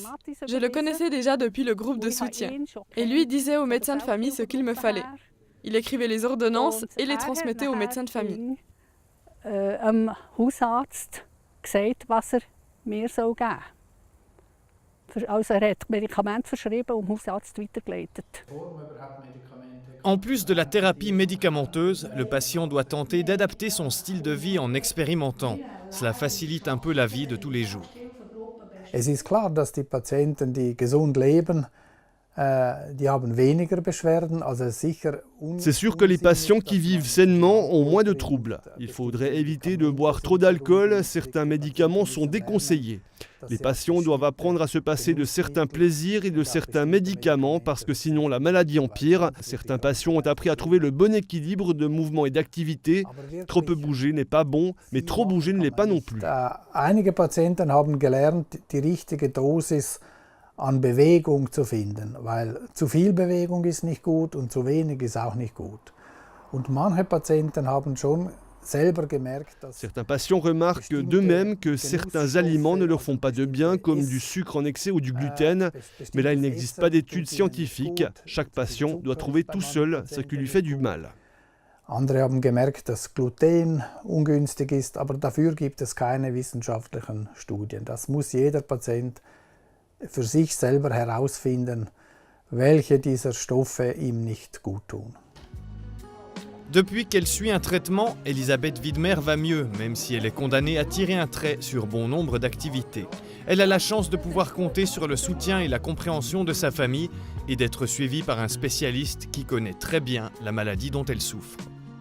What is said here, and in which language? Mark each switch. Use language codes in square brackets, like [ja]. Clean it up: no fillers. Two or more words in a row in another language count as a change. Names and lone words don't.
[fr] Je le connaissais déjà depuis le groupe de soutien. Et lui disait au médecin de famille ce qu'il me fallait. Il écrivait les ordonnances et les transmettait au médecin de famille. [de] Gesagt, was mir geben soll. Also hat Medikamente verschrieben und dem Hausarzt weitergeleitet. [fr] En plus de la thérapie médicamenteuse, le patient doit tenter d'adapter son style de vie en expérimentant. Cela facilite un peu la vie de tous les jours. [de] Es ist klar, dass die Patienten, die gesund leben, [fr] C'est sûr que les patients qui vivent sainement ont moins de troubles. Il faudrait éviter de boire trop d'alcool, certains médicaments sont déconseillés. Les patients doivent apprendre à se passer de certains plaisirs et de certains médicaments parce que sinon la maladie empire. Certains patients ont appris à trouver le bon équilibre de mouvement et d'activité. Trop peu bouger n'est pas bon, mais trop bouger ne l'est pas non plus. [de] Einige Patienten haben gelernt, die richtige Dosis an Bewegung zu finden, weil zu viel Bewegung ist nicht gut und zu wenig ist auch nicht gut. Und manche Patienten haben schon selber gemerkt, dass [fr] certains patients remarquent d'eux-mêmes que certains aliments ne leur font pas de bien, comme du sucre en excès ou du gluten. Mais là, il n'existe pas d'études scientifiques. Chaque patient doit trouver tout seul ce qui lui fait du mal. [de] Andere haben gemerkt, dass Gluten ungünstig ist, aber dafür gibt es keine wissenschaftlichen Studien. Das muss jeder Patient für sich selber herausfinden, welche dieser Stoffe ihm nicht gut tun. [fr] Depuis qu'elle suit un traitement, Elisabeth Widmer va mieux, même si elle est condamnée à tirer un trait sur bon nombre d'activités. Elle a la chance de pouvoir compter sur le soutien et la compréhension de sa famille et d'être suivie par un spécialiste qui connaît très bien la maladie dont elle souffre.